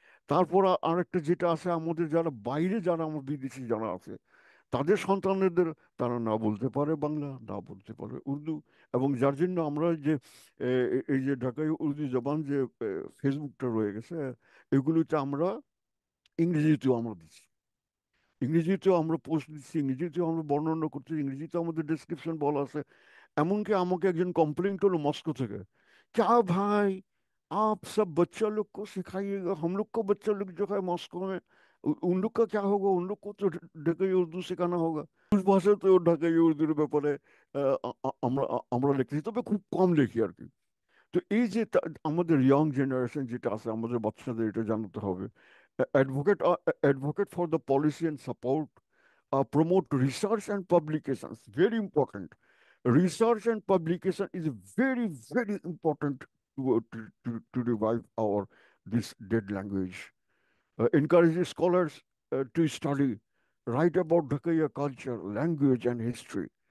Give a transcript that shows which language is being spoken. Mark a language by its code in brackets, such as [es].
[bn] তারপর আরেকটা যেটা আছে, আমাদের যারা বাইরে, যারা আমার বিদেশি যারা আছে, তাদের সন্তানদের, তারা না বলতে পারে বাংলা, না বলতে পারে উর্দু। এবং যার জন্য আমরা যে এই যে ঢাকায় উর্দু জবান যে ফেসবুকটা রয়ে গেছে, এগুলোতে আমরা ইংরেজিতেও আমরা দিচ্ছি, ইংরেজিতেও আমরা পোস্ট দিচ্ছি, ইংরেজিতেও আমরা বর্ণনা করছি, ইংরেজিতে আমাদের ডেসক্রিপশন বলা আছে। এমনকি আমাকে একজন কমপ্লেন করলো মস্কো থেকে, [hi] क्या भाई आप सब बच्चा लोग को सिखाइएगा, हम लोग को बच्चा लोग जो है मॉस्को में, उन लोग का क्या होगा, उन लोग को तो [bn] ঢাকাই উর্দু শেখানো [hi] হোগা। [bn] উস ভাষাতেও ঢাকাই উর্দুর ব্যাপারে আমরা আমরা লিখতেছি, তবে খুব কম লিখি আর কি। তো এই যে আমাদের ইয়ং জেনারেশন যেটা আছে, আমাদের বাচ্চাদের এটা জানাতে হবে। [en] Advocate advocate for the policy and support, promote research and publications. Very important. Research and publication is very, very important to revive our this dead language. Encourage scholars to study, write about Dhakaya culture, language, and history.